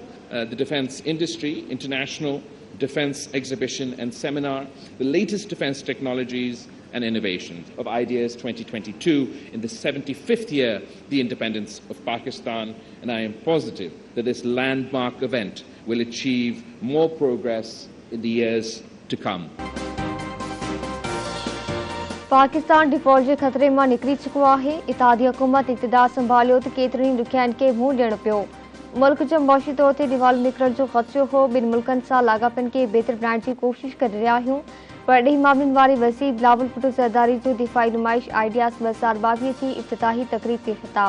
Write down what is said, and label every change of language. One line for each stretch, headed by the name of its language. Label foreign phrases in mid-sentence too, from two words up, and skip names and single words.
English: The defense industry, international defense exhibition and seminar, the latest defense technologies and innovations of Ideas 2022 in the 75th year of the independence of Pakistan, and I am positive that this landmark event will achieve more progress in the years to come.
Sindhi: पाकिस्तान डिफॉल्ट जे ख़तरे मां निकिरी चुको आहे। इत्तेहादी हुकूमत इक़्तिदार संभालियो त केतिरनि ॾुखियाईनि खे मुंहुं ॾियणो पियो। मुल्क जो मुआशी तौर ते दिवालो निकिरण जो ख़दशो हो। ॿिनि मुल्कनि सां लाॻापनि खे बहितर बणाइण जी कोशिश करे रहिया आहियूं, पर ॾही मामलनि वारे वज़ीर बिलावल भुट्टो ज़रदारी जो दिफ़ाई नुमाइश आइडियाज़ 2022 जी इफ़्तिताही तक़रीब खे ख़िताब।